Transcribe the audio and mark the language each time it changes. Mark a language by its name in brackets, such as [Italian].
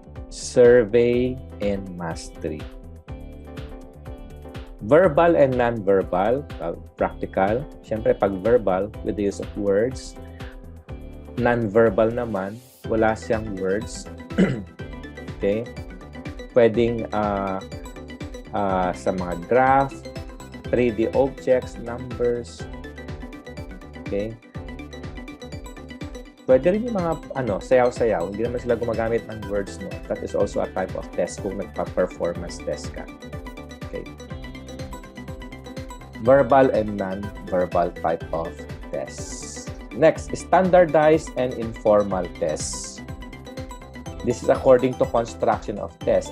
[English] Survey and mastery. Verbal and non-verbal, practical. [Filipino] Siyempre, pag [English] verbal, with the use of words. Non-verbal [Filipino] naman, wala siyang [English] words. Okay? [Filipino] Pwedeng sa mga graph, 3D objects, numbers. Okay? Pwede rin yung mga sayaw-sayaw. Hindi naman sila gumagamit ng words, no? [English] That is also a type of test [Filipino] kung nagpa-performance test ka. [English] Okay. Verbal and non-verbal type of tests. Next, standardized and informal tests. This is according to construction of tests.